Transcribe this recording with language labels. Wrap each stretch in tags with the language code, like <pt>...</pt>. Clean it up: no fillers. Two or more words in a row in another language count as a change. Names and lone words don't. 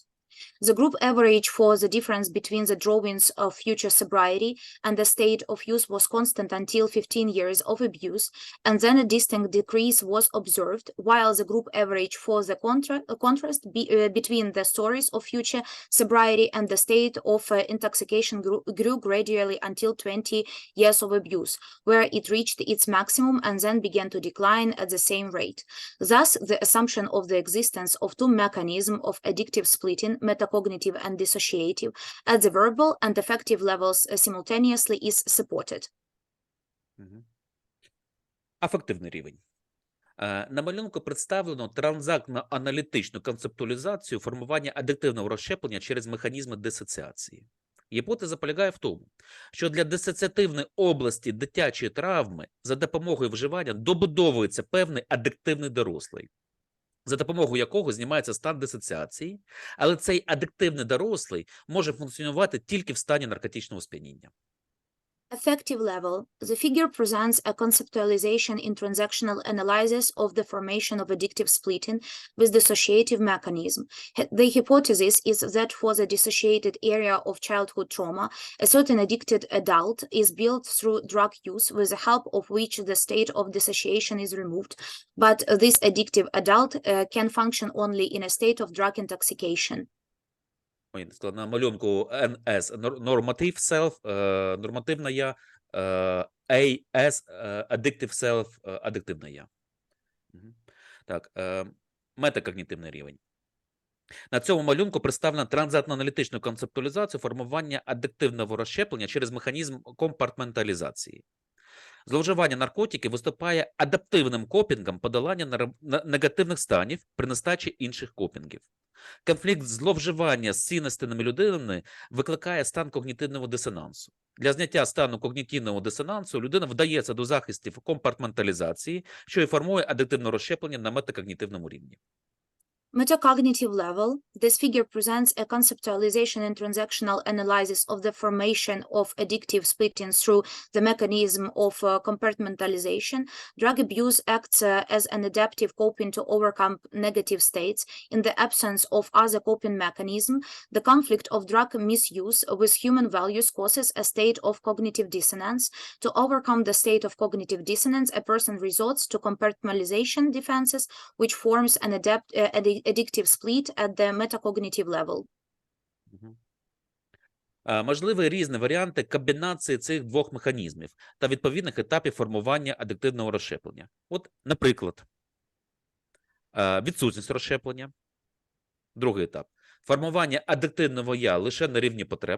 <en>The group average for the difference between the drawings of future sobriety and the state of use was constant until 15 years of abuse, and then a distinct decrease was observed, while the group average for the contrast between the stories of future sobriety and the state of intoxication grew gradually until 20 years of abuse, where it reached its maximum and then began to decline at the same rate. Thus, the assumption of the existence of two mechanisms of addictive splitting, metacognitive and dissociative, at the verbal and affective levels simultaneously is supported.</en> <uk>Афективний рівень. На малюнку представлено транзактно-аналітичну концептуалізацію формування адиктивного розщеплення через механізми дисоціації. Гіпотеза полягає в тому, що для дисоціативної області дитячої травми за допомогою вживання добудовується певний адиктивний дорослий, за допомогою якого знімається стан дисоціації, але цей адиктивний дорослий може функціонувати тільки в стані наркотичного сп'яніння.</uk> <en>Affective level. The figure presents a conceptualization in transactional analysis of the formation of addictive splitting with dissociative mechanism. The hypothesis is that for the dissociated area of childhood trauma, a certain addicted adult is built through drug use with the help of which the state of dissociation is removed, but this addictive adult can function only in a state of drug intoxication.</en> <uk>На малюнку NS</uk> <en>normative self,</en> <uk>нормативне я,</uk> <en>AS addictive self,</en> <uk>адиктивне я. Так, метакогнітивний рівень. На цьому малюнку представлена транзактно-аналітичну концептуалізацію формування адиктивного розщеплення через механізм компартменталізації. Зловживання наркотиків виступає адаптивним копінгом подолання негативних станів при нестачі інших копінгів. Конфлікт зловживання з цінностями людини викликає стан когнітивного дисонансу. Для зняття стану когнітивного дисонансу людина вдається до захистів компартменталізації, що і формує адиктивне розщеплення на метакогнітивному рівні.</uk> <en>Metacognitive level. This figure presents a conceptualization and transactional analysis of the formation of addictive splitting through the mechanism of compartmentalization. Drug abuse acts as an adaptive coping to overcome negative states. In the absence of other coping mechanism, the conflict of drug misuse with human values causes a state of cognitive dissonance. To overcome the state of cognitive dissonance, a person resorts to compartmentalization defenses, which forms an addictive split at the metacognitive level.</en> <uk>Можливі різні варіанти комбінації цих двох механізмів та відповідних етапів формування адиктивного розщеплення. От, наприклад, відсутність розщеплення. Другий етап. Формування адиктивного я лише на рівні потреб.</uk>